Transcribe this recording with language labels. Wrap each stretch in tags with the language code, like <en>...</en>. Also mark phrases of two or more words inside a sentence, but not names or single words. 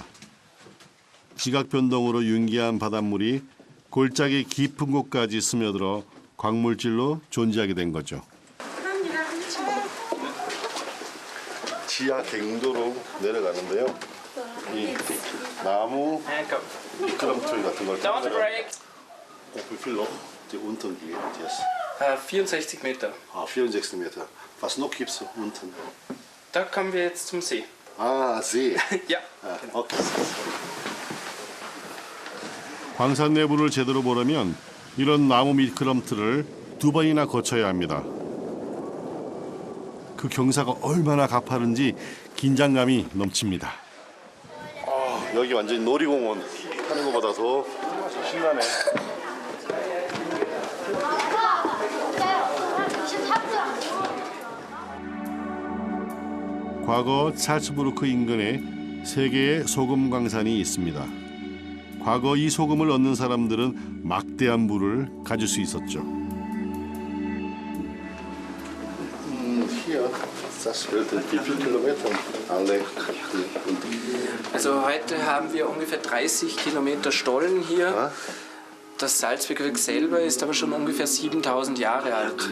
<ko>지각 변동으로 융기한 바닷물이 골짜기 깊은 곳까지 스며들어 광물질로 존재하게 된 거죠. 지하 갱도로 내려가는데요. 이 나무 미끄럼틀 같은 걸</ko> <en>Don't break.</en> <de>Wie viel Loch die unten geht jetzt? 64 Meter. 64 Meter. Was noch gibt es unten? Da kommen wir jetzt zum See. Ah, See. Ja. Okay.</de> <ko>광산 내부를 제대로 보려면 이런 나무 미끄럼틀을 2번이나 거쳐야 합니다. 그 경사가 얼마나 가파른지 긴장감이 넘칩니다. 여기 완전히 놀이공원 하는 것보다 더 신나네. 과거 찰츠부르크 인근에 3개의 소금 광산이 있습니다. 과거 이 소금을 얻는 사람들은 막대한 부를 가질 수 있었죠.</ko> <de>Hier, das wird wie viele Kilometer alle. Also heute haben wir ungefähr 30 Kilometer Stollen hier. Das Salzburgwerk selber ist aber schon ungefähr 7000 Jahre alt.</de>